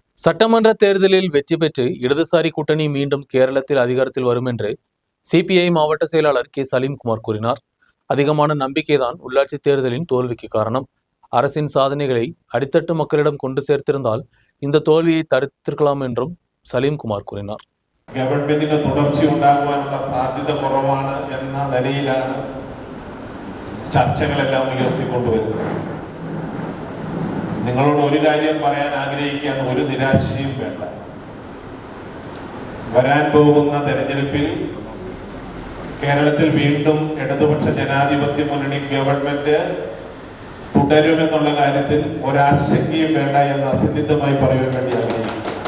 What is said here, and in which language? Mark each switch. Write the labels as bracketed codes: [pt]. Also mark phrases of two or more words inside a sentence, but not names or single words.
[ta] சட்டமன்ற தேர்தலில் வெற்றி பெற்று இடதுசாரி கூட்டணி மீண்டும் கேரளத்தில் அதிகாரத்தில் வரும் என்று சிபிஐ மாவட்ட செயலாளர் கே சலீம்குமார் கூறினார். அதிகமான நம்பிக்கைதான் உள்ளாட்சி தேர்தலின் தோல்விக்கு காரணம். அரசின் சாதனைகளை அடித்தட்டு மக்களிடம் கொண்டு சேர்த்திருந்தால் இந்த தோல்வியை தடுத்திருக்கலாம் என்றும் സലീംകുമാർ കൂറിനാർ. [ml] ഗവൺമെന്റിന് തുടർച്ച ഉണ്ടാകുവാനുള്ള സാധ്യത കുറവാണ് എന്ന നിലയിലാണ് ചർച്ചകളെല്ലാം ഉയർത്തിക്കൊണ്ടുവരുന്നത്. നിങ്ങളോട് ഒരു കാര്യം പറയാൻ ആഗ്രഹിക്കുകയാണ്, ഒരു നിരാശയും വേണ്ട. വരാൻ പോകുന്ന തെരഞ്ഞെടുപ്പിൽ കേരളത്തിൽ വീണ്ടും ഇടതുപക്ഷ ജനാധിപത്യ മുന്നണി ഗവൺമെന്റ് തുടരുമെന്നുള്ള കാര്യത്തിൽ ഒരാശങ്കയും വേണ്ട എന്ന് അസന്നിഗ്ധമായി പറയാൻ വേണ്ടി ആഗ്രഹിക്കുന്നു.